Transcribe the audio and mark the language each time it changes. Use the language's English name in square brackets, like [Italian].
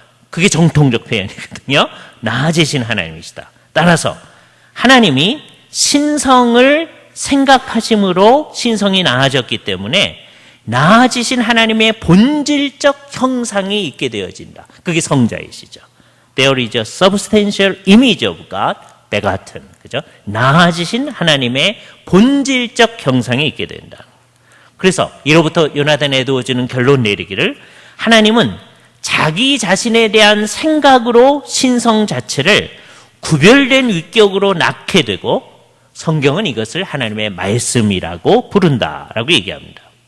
[Korean] 그게 정통적 표현이거든요. 나아지신 하나님이시다. 따라서 하나님이 신성을 생각하심으로 신성이 나아졌기 때문에 나아지신 하나님의 본질적 형상이 있게 되어진다. 그게 성자이시죠. [English] There is a substantial image of God, begotten. [Korean] 그죠? 나아지신 하나님의 본질적 형상이 있게 된다. 그래서 이로부터 요나단 에드워즈는 결론 내리기를 하나님은 자기 자신에 대한 생각으로 신성 자체를 구별된 위격으로 낳게 되고 성경은 이것을 하나님의 말씀이라고 부른다라고 얘기합니다.